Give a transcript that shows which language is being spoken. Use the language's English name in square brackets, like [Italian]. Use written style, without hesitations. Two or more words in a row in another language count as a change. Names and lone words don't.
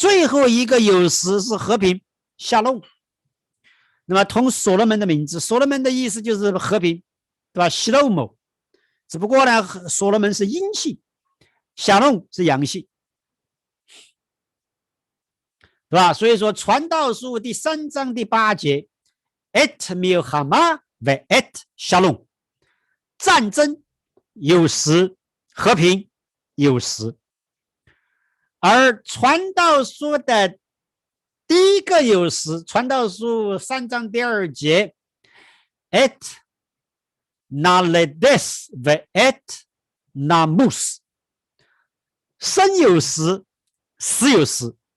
[Chinese] 最后一个有时是和平shalom，那么同所罗门的名字，所罗门的意思就是和平，对吧？shalom，只不过呢，所罗门是阴性，小龙是阳性，对吧？所以说传道书第3章第8节 ， [Hebrew] עת מלחמה ועת שלום, [Chinese] 战争有时，和平有时。而传道书的第一个有时，传道书3章第2节 ， [Hebrew] עת ללדת ועת למות, [Chinese] 生有时，死有时。